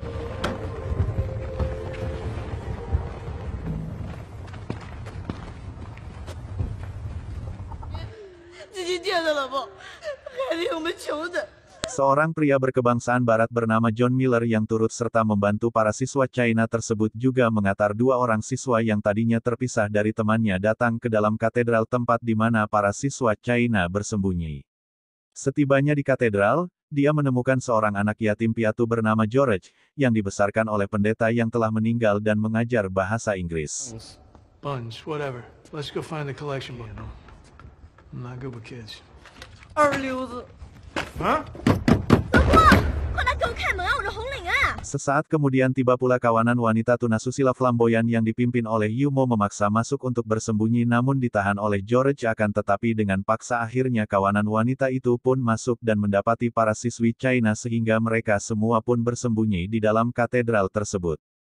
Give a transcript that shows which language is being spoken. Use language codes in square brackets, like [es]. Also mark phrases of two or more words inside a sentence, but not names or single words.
[id] Seorang pria berkebangsaan Barat bernama John Miller yang turut serta membantu para siswa China tersebut juga mengantar 2 orang siswa yang tadinya terpisah dari temannya datang ke dalam katedral tempat di mana para siswa China bersembunyi. Setibanya di katedral, dia menemukan seorang anak yatim piatu bernama George, yang dibesarkan oleh pendeta yang telah meninggal dan mengajar bahasa Inggris. [en] Buns, whatever. Let's go find the collection book. I'm not good with kids. [zh] 二流子。啊？走过，快来救 [id] Sesaat kemudian tiba pula kawanan wanita tunasusila flamboyan yang dipimpin oleh Yumo memaksa masuk untuk bersembunyi namun ditahan oleh George akan tetapi dengan paksa akhirnya kawanan wanita itu pun masuk dan mendapati para siswi China sehingga mereka semua pun bersembunyi di dalam katedral tersebut.